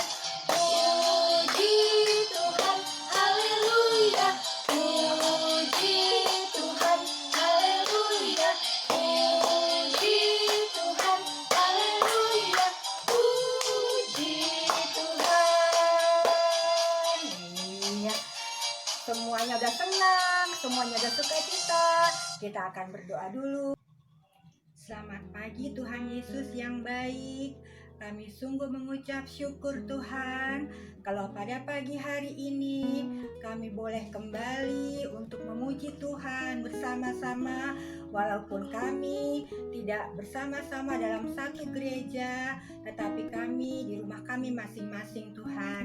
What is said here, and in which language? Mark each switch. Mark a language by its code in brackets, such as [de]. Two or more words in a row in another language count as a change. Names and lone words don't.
[id] Puji Tuhan, haleluya, puji Tuhan, haleluya, puji Tuhan, haleluya, puji Tuhan. Iya, semuanya udah senang, semuanya udah sukacita. Kita akan berdoa dulu. Selamat pagi Tuhan Yesus yang baik. Kami sungguh mengucap syukur Tuhan kalau pada pagi hari ini kami boleh kembali untuk memuji Tuhan bersama-sama, Walaupun kami tidak bersama-sama dalam satu gereja, tetapi kami di rumah kami masing-masing Tuhan.